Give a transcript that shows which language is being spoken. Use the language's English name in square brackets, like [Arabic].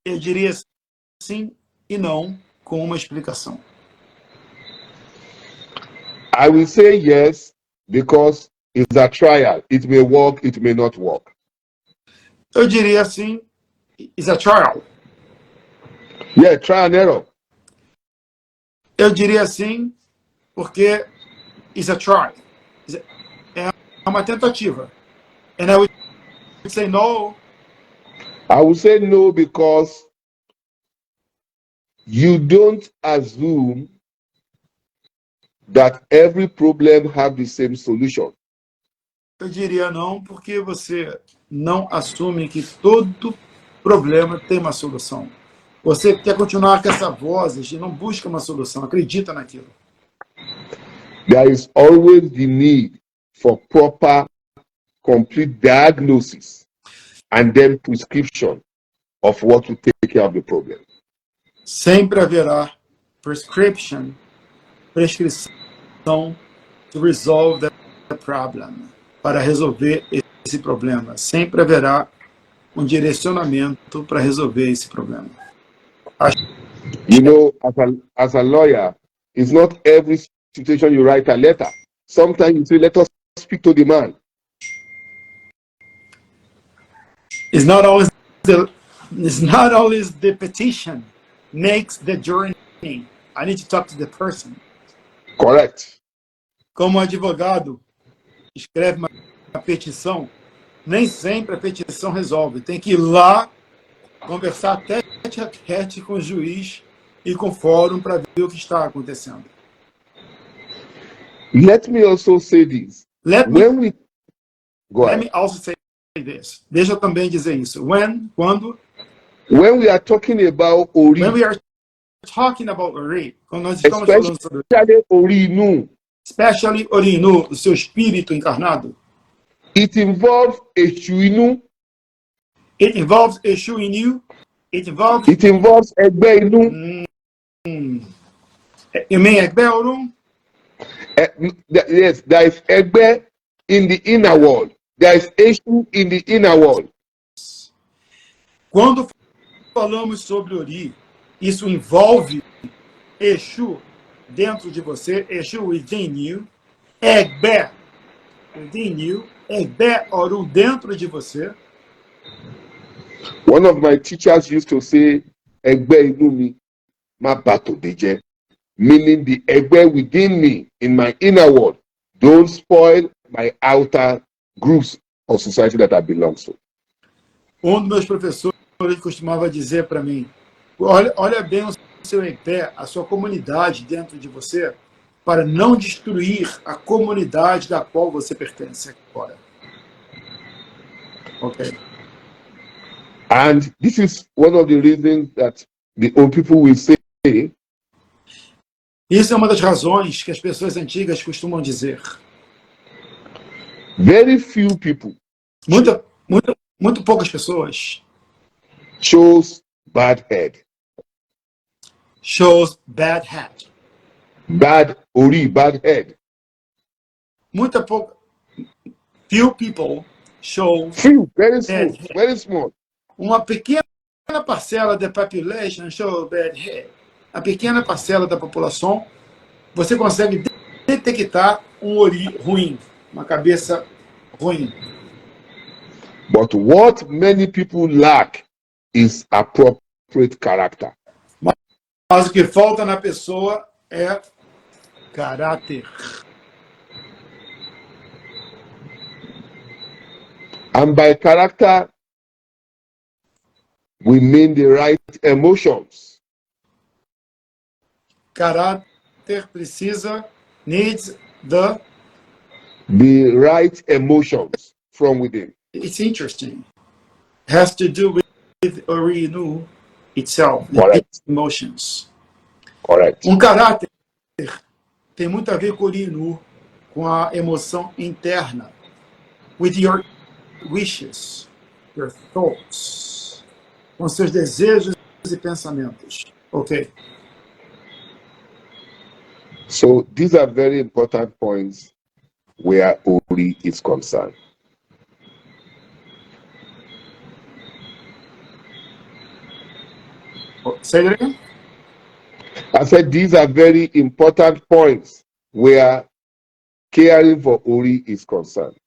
[Portuguese] eu diria sim e não com uma explicação. [English] I will say yes because it's a trial. It may work, it may not work. [Portuguese] Eu diria assim, [English] is a trial. Yeah, try and error. [Portuguese] Eu diria assim, porque [English] is a try. [Portuguese] É uma tentativa. [English] And I would say no. I will say no because you don't assume that every problem have the same solution. [Portuguese] Eu diria não, porque você não assume que todo problema tem uma solução. Você quer continuar com essa voz e não busca uma solução, acredita naquilo. [English] There is always the need for proper, complete diagnosis and then prescription of what to take care of the problem. [Portuguese] Sempre haverá prescrição [English] to resolve the problem, [Portuguese] para resolver esse problema. Sempre haverá direcionamento para resolver esse problema. [English] You know, as a lawyer, it's not every situation you write a letter. Sometimes you say, let us speak to the man. It's not always the petition makes the journey. I need to talk to the person. Correct. [Portuguese] Como advogado escreve uma petição, nem sempre a petição resolve. Tem que ir lá conversar tete a tete com o juiz e com o fórum para ver o que está acontecendo. [English] Let me also say this. Let me also say this. [Portuguese] Deixa eu também dizer isso. Quando [English] when we are talking about Ori, when we are talking about Ori, [Portuguese] quando nós estamos falando sobre [English] Ori, especially [Portuguese] Orinu, o seu espírito encarnado, [English] it involves Eshuinu. It involves Eshu in you. It involves [Yoruba] Egbe Inu. [English] You mean Egbe Orun? Yes, there is Egbe in the inner world. There is Eshu in the inner world. [Portuguese] Quando falamos sobre Ori, isso envolve Eshu dentro de você, [English] Eshu within you, Egbe within you, [Portuguese] Egbe Orun dentro de você. [English] One of my teachers used to say, [Yoruba] Egbe inu mi, ma bato deje. [English] Meaning the Egbe within me, in my inner world, don't spoil my outer groups or society that I belong to. [Portuguese] Um dos meus professores costumava dizer para mim, olha bem o seu Egbe, a sua comunidade dentro de você, para não destruir a comunidade da qual você pertence agora. Ok. [English] And this is one of the reasons that the old people will say, [Portuguese] isso é uma das razões que as pessoas antigas costumam dizer. [English] Very few people, [Portuguese] muito poucas pessoas, [English] chose bad head. Shows bad head. Bad Ori, bad head. Few people show. Few, very small, very small. [Portuguese] Uma pequena parcela da [English] population show bad head. [Portuguese] A pequena parcela da população, você consegue detectar Ori ruim, uma cabeça ruim. [English] But what many people lack is appropriate character. [Portuguese] Mas o que falta na pessoa é caráter. [English] And by character, we mean the right emotions. [Portuguese] Caráter precisa, [English] needs the right emotions from within. It's interesting. Has to do with Orinu itself, the Correct. emotions. Correct. [Portuguese] Caráter tem muito a ver com Orinu, com a emoção interna, [English] with your wishes, your thoughts, [Portuguese] com seus desejos e pensamentos. Ok. [English] So these are very important points where Ori is concerned. Say it again? I said these are very important points where caring for Ori is concerned.